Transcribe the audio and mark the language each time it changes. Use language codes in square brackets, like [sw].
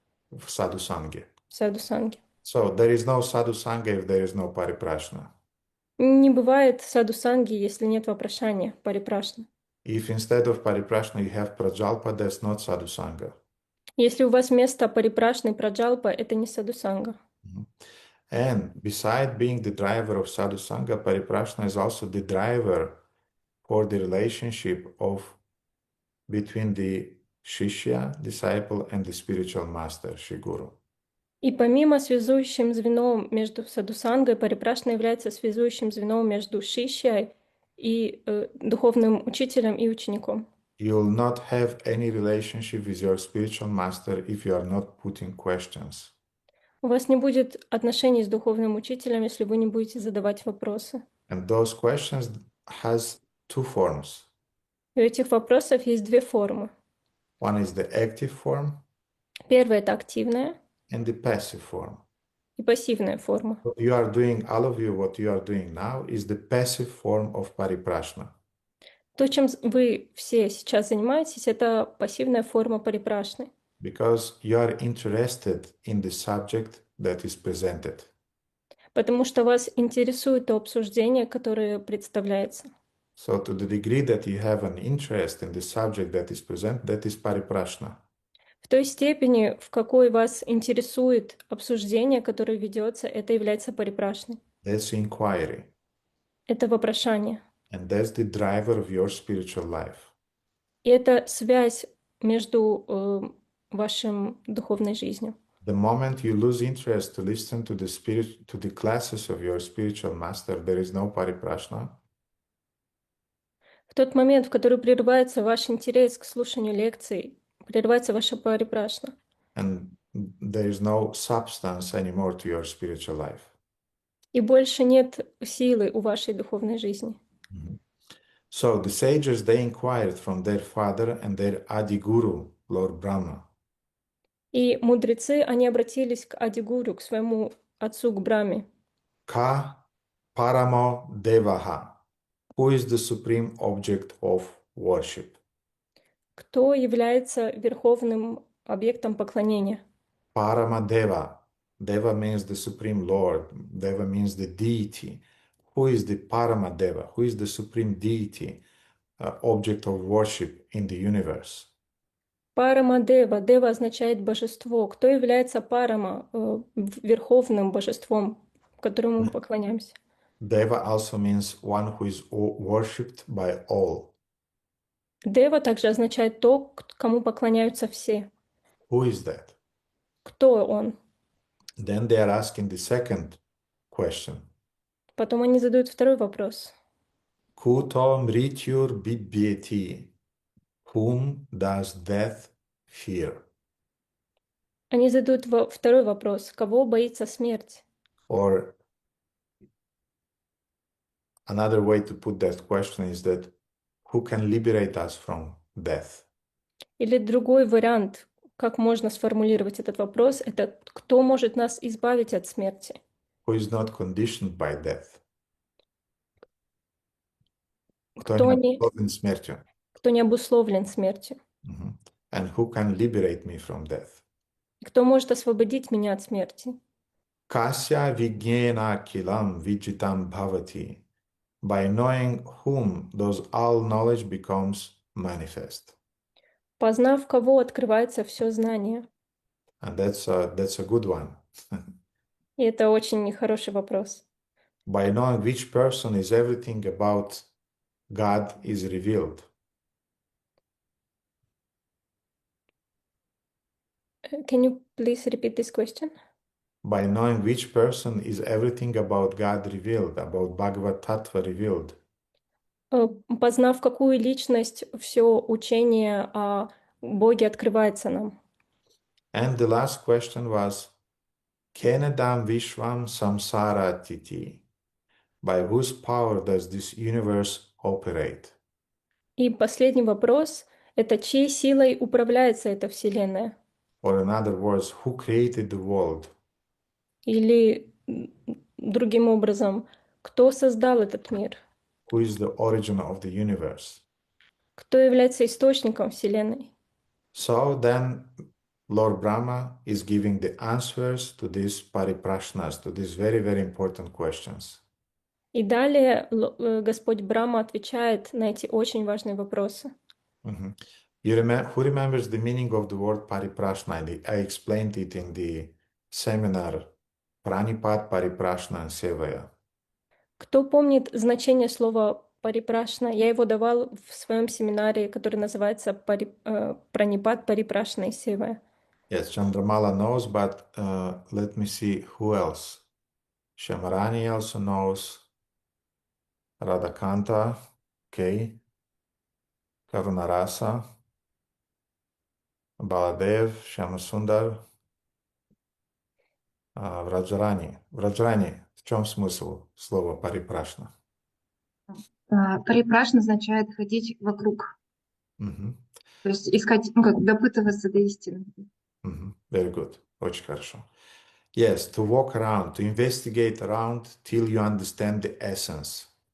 [ru] В sadhu sangha. в саду-санге. [en] So there is no sadhu sangha if there is no pariprashna. [ru] Не бывает саду-санги, если нет вопрошания, парипрашна. [en] If instead of pariprashna you have prajalpa, that's not sadhu sangha. [ru] Если у вас вместо парипрашны праджалпа, это не саду-санга. [en] And beside being the driver of sadhu sangha, pariprashna is also the driver for the relationship of between the shishya, disciple, and the spiritual master, Shri Guru. [ru] И помимо связующим звеном между саду-сангой, парипрашна является связующим звеном между шишьей и духовным учителем и учеником. [en] You will not have any relationship with your spiritual master if you are not putting questions. [ru] У вас не будет отношений с духовным учителем, если вы не будете задавать вопросы. [en] And those questions has 2 forms. [ru] И у этих вопросов есть 2 формы. [en] One is the active form [ru] Первая — это активная [en] and the passive form. [ru] и пассивная форма. [en] What you are doing, all of you, what you are doing now is the passive form of pariprashna. [ru] То, чем вы все сейчас занимаетесь, это пассивная форма парипрашны. [en] Because you are interested in the subject that is presented. [ru] Потому что вас интересует то обсуждение, которое представляется. [en] So to the degree that you have an interest in the subject that is presented, that is pariprashna. [ru] В той степени, в какой вас интересует обсуждение, которое ведется, это является парипрашной. [en] That's inquiry. [ru] Это вопрошание. [en] And that's the driver of your spiritual life. [ru] И это связь между вашим духовной жизнью. [en] The moment you lose interest to listen to the classes of your spiritual master, there is no pariprashna. [ru] В тот момент, в который прерывается ваш интерес к слушанию лекций, прерывается ваша парипрашна. [en] And there is no substance anymore to your spiritual life. [ru] И больше нет силы у вашей духовной жизни. [en] So the sages, they inquired from their father and their Adi Guru, Lord Brahma. [ru] И мудрецы, они обратились к Адигуру, к своему отцу, к Брахме. [sa] Ka Paramo Devaha. [en] Who is the supreme object of worship? [ru] Кто является верховным объектом поклонения? [en] Paramadeva. Deva means the supreme lord. Deva means the deity. Who is the Paramadeva? Who is the supreme deity, object of worship in the universe? [ru] Парама Дева. Дева означает божество. Кто является Парама, верховным божеством, которому мы поклоняемся? [en] Deva also means one who is worshipped by all. [ru] Дева также означает то, кому поклоняются все. [en] Who is that? [ru] Кто он? [en] Then they are asking the second question. [ru] Потом они задают второй вопрос. [sa] Kuto mrityur bibyeti. [en] Whom does death fear? [ru] Они задают второй вопрос. Кого боится смерть? [en] Or another way to put that question is that who can liberate us from death? [ru] Или другой вариант, как можно сформулировать этот вопрос, это кто может нас избавить от смерти? [en] Who is not conditioned by death? [ru] Кто Кто не не, обусловлен смертью? кто не обусловлен смертью? Mhm. [en] And who can liberate me from death? [ru] Кто может освободить меня от смерти? [sa] Kasya vigyena kilam vijitam bhavati. [en] By knowing whom those all knowledge becomes manifest. [ru] Познав кого, открывается все знание. [en] And that's a good one. [ru] И это очень хороший вопрос. [en] By knowing which person is everything about God is revealed. Can you please repeat this question? By knowing which person is everything about God revealed, about Bhagavad Tattva revealed. [ru] Познав какую личность, все учение о Боге открывается нам. [en] And the last question was, [sa] Kenedam Vishwam Samsara Titi. [en] By whose power does this universe operate? [ru] И последний вопрос — это чьей силой управляется эта Вселенная? [en] Or in other words, who created the world? [ru] Или другим образом, кто создал этот мир? [en] Who is the origin of the universe? [ru] Кто является источником Вселенной? [en] So then Lord Brahma is giving the answers to these pariprashnas, to these very, very important questions. [ru] И далее Господь Брахма отвечает на эти очень важные вопросы. Mhm. [en] Who remembers the meaning of the word pariprashna? I explained it in the seminar Pranipad Pariprashna and Sevaya. [ru] Кто помнит значение слова парипрашна? Я его давал в своем семинаре, который называется Пранипад Парипрашна и Сева. [en] Yes, Chandramala knows, but let me see who else. Shamarani also knows. Radhakanta, okay. Karunarasa, Baladev, Shyamasundar, Vrajarani. [ru] Vrajarani, в чем смысл слова парипрашна? Парипрашна означает ходить вокруг, Мгм. то есть искать, ну как допытываться до истины. [en] Very good. [ru] Очень хорошо. [en] Yes, to walk around, to investigate around till you understand the essence.